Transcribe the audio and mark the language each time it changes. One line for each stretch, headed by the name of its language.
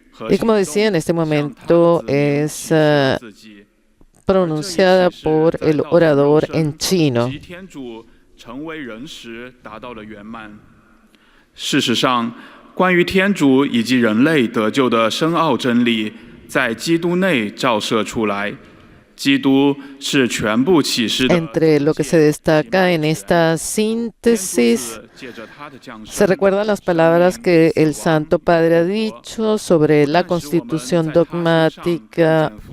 Spanish: Y como decía, en este momento es pronunciada por el orador en chino.
Chinese: 成为人时达到了圆满。事实上，关于天主以及人类得救的深奥真理，在基督内照射出来。基督是全部启示的。
Spanish: Entre lo que se destaca en esta síntesis, se recuerdan las palabras que el Santo Padre ha dicho sobre la constitución dogmática.